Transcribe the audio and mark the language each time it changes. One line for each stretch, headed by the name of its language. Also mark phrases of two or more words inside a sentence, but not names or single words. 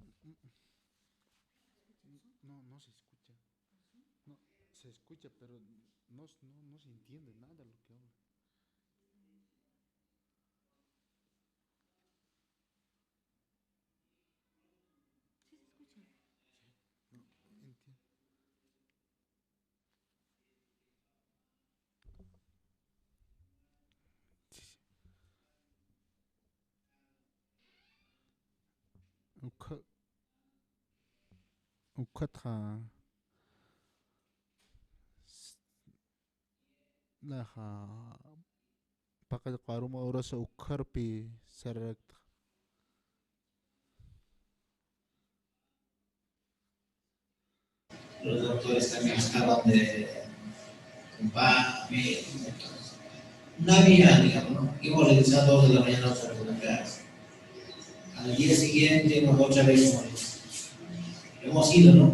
Spanish: No, no se escucha. No, se escucha, pero no se entiende nada lo que habla. No entiendo.
Aymara: Ukhatha laha pakal qaruma urasa ukharpi sarakta.
Spanish: Los doctores también estaban de compás, no había, digamos, ¿no? Íbamos a regresar 2 de la mañana a la al día siguiente, nos otra vez hemos ido, ¿no?